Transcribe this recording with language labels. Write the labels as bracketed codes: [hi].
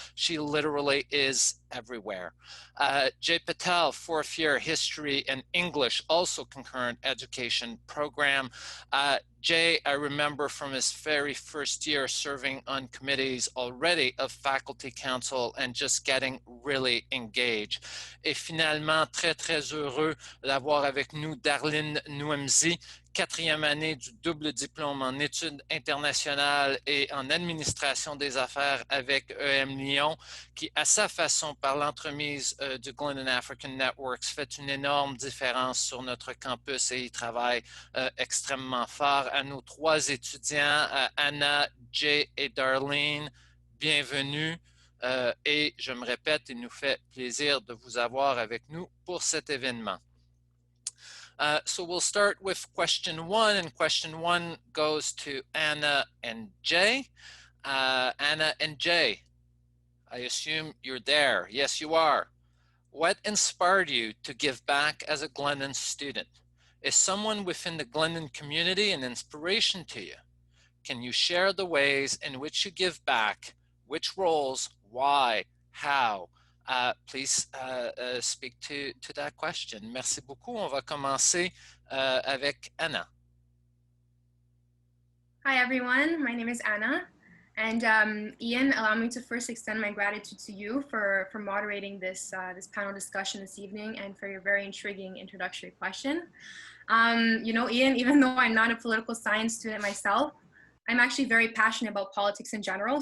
[en] She literally is everywhere. Jay Patel, fourth year history and English, also concurrent education program. Jay, I remember from his very first year serving on committees already of faculty council and just getting really engaged. [fr] Et finalement, très heureux d'avoir avec nous Darlene Nouemsi, quatrième année du double diplôme en études internationales et en administration des affaires avec EM Lyon, qui à sa façon, par l'entremise du Glendon African Networks, fait une énorme différence sur notre campus et y travaille extrêmement fort. À nos trois étudiants, Anna, Jay et Darlene, bienvenue. Et je me répète, il nous fait plaisir de vous avoir avec nous pour cet événement. [en] So we'll start with question one, and question one goes to Anna and Jay. Anna and Jay, I assume you're there. Yes, you are. What inspired you to give back as a Glendon student? Is someone within the Glendon community an inspiration to you? Can you share the ways in which you give back? Which roles? Why? How? Please speak to that question. [fr] Merci beaucoup. On va commencer avec Anna. [en] Hi, everyone. My name is Anna. And Ian, allow me to first extend my gratitude to you for moderating this panel discussion this evening and for your very intriguing introductory question. You know, Ian, even though I'm not a political science student myself, I'm actually very passionate about politics in general.